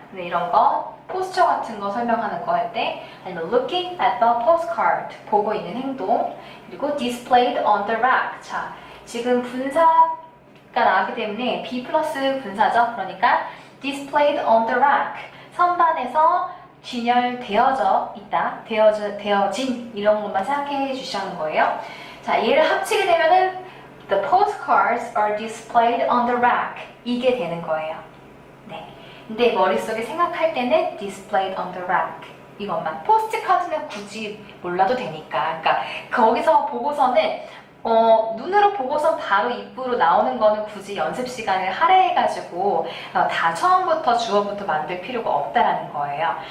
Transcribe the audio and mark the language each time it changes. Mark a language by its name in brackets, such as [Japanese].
[Korean] 네, 이런 거, 포스처 같은 거 설명하는 거 할 때, 아니면 [English] looking at the postcard, [Korean] 보고 있는 행동, 그리고 [English] displayed on the rack. [Korean] 자, 지금 분사가 나왔기 때문에 B 플러스 분사죠. 그러니까 [English] displayed on the rack, [Korean] 선반에서 진열되어져 있다, 되어진 이런 것만 생각해 주시는 거예요. 자, 얘를 합치게 되면은 [English] The postcards are displayed on the rack. [Korean] 이게 되는 거예요. 네. 근데 머릿속에 생각할 때는 [English] displayed on the rack. [Korean] 이것만. 포스트 카드는 굳이 몰라도 되니까. 그러니까 거기서 보고서는 눈으로 보고선 바로 입으로 나오는 거는 굳이 연습 시간을 할애해가지고 다 처음부터 주어부터 만들 필요가 없다라는 거예요.